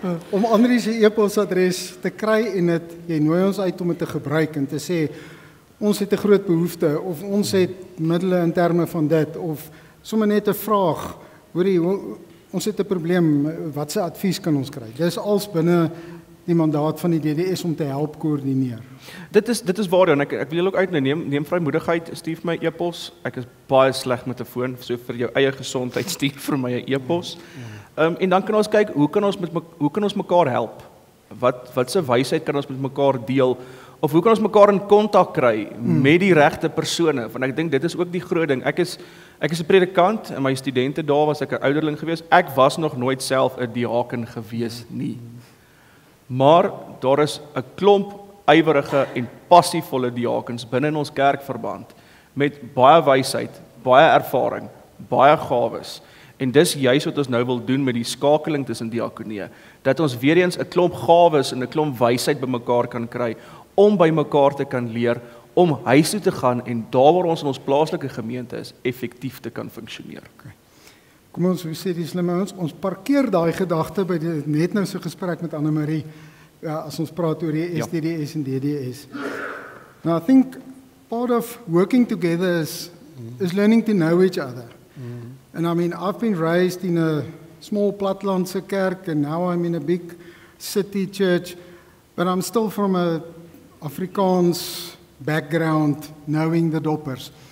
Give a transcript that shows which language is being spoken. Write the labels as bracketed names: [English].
[Afrikaans] Om Andri se e-posadres te kry en jy nooi ons uit om dit te gebruik en te sê ons het 'n groot behoefte of ons het middele in terme van dit of sommer net 'n vraag. Hoorie, ons het 'n probleem, watse advies kan ons kry? Dis als binne die mandaat van die DDS om te help koördineer. Dit is waar dan ek wil julle ook uitneem vrymoedigheid, stuur my e-pos. Ek is baie sleg met 'n foon, so vir jou eie gesondheid stuur vir my 'n e-pos. En dan kan ons kyk hoe kan ons mekaar help? Wat se wysheid kan ons met mekaar deel? Of hoe kan ons mekaar in kontak kry met die regte persone? Want ek dink dit is ook die groot ding. Ek is 'n predikant en my studente daar was ek 'n ouderling gewees. Ek was nog nooit self 'n diaken gewees nie. Maar daar is 'n klomp ywerige en passievolle diakens binne in ons kerkverband met baie wysheid, baie ervaring, baie gawes. En dis juis wat ons nou wil doen met die skakeling tussen diakonie, dat ons weer eens 'n klomp gawes en 'n klomp wysheid bymekaar kan kry om by mekaar te kan leer, om huis toe te gaan en daar waar ons in ons plaaslike gemeente is, effektief te kan funksioneer. Okay. Kom ons sê die slimme ons parkeer daai gedagte by die net nou so gesprek met Anne-Marie, as ons praat oor die SDDS en DDS. [English] Now I think part of working together is learning to know each other. And I mean, I've been raised in a small [Afrikaans] platlandse kerk [English] and now I'm in a big city church, but I'm still from a Afrikaans background, knowing the doppers.